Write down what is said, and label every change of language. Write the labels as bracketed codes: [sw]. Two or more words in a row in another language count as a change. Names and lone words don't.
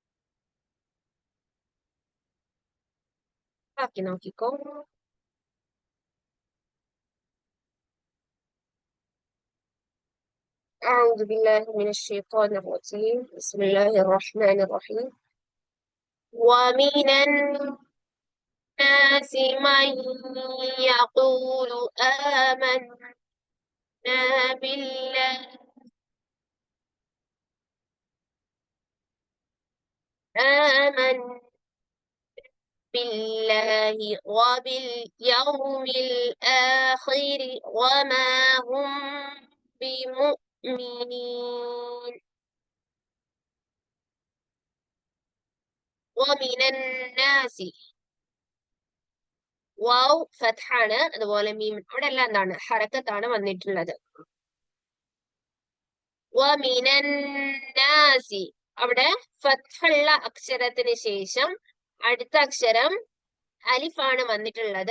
[ml] ആക്കി നോക്കിക്കോ. [ar] أعوذ بالله من الشيطان الرجيم بسم الله الرحمن الرحيم ومن الناس من يقول آمنا بالله آمنا بالله وباليوم الآخر وما هم بمؤمنين ومن الناس [ml] വാവ് ഫത്ഹാണ്, അതുപോലെ മീം ഇവിടെ എല്ലാം എന്താണ് ഹറക്കത്താണ് വന്നിട്ടുള്ളത്. വമിനന്നാസി അവിടെ ഫത്ഹുള്ള അക്ഷരത്തിന് ശേഷം അടുത്ത അക്ഷരം അലിഫാണ് വന്നിട്ടുള്ളത്.